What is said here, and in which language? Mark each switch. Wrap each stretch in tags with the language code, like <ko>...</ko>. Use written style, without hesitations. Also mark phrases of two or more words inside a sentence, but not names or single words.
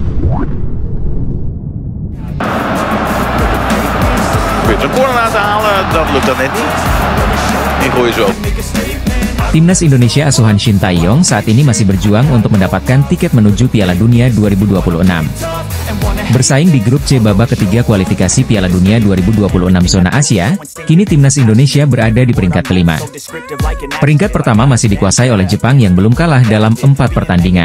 <nl>Probeert een corner aan te halen, dat lukt dan net niet. Die gooien ze ook.</nl> <id>Timnas Indonesia asuhan Shin Tae-yong saat ini masih berjuang untuk mendapatkan tiket menuju Piala Dunia 2026. Bersaing di grup C babak ketiga kualifikasi Piala Dunia 2026 zona Asia, kini Timnas Indonesia berada di peringkat kelima. Peringkat pertama masih dikuasai oleh Jepang yang belum kalah dalam 4 pertandingan.</id>